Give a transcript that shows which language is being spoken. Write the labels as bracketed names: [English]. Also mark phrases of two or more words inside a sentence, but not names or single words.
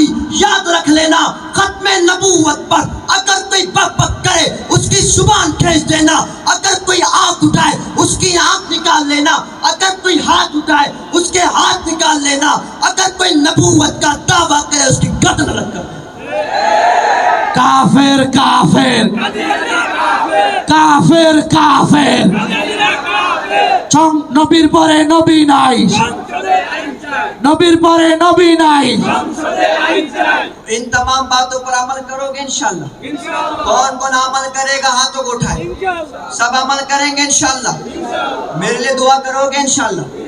[Urdu] یاد رکھ لینا، ختم نبوت پر اگر کوئی بک بک کرے اس کی زبان کھینچ دینا، اگر کوئی آنکھ اٹھائے اس کی آنکھ نکال لینا، اگر کوئی ہاتھ اٹھائے اس کے ہاتھ نکال لینا، اگر کوئی نبوت کا دعویٰ کرے اس کی گردن الگ کر دینا۔ کافر کافر کافر کافر [Bangla] নবীর পরে নবী নাই, নবীর পরে নবী নাই। [Urdu] ان تمام باتوں پر عمل کرو گے انشاءاللہ؟ کون کون عمل کرے گا ہاتھوں کو اٹھائے؟ سب عمل کریں گے انشاءاللہ؟ میرے لیے دعا کرو گے انشاءاللہ؟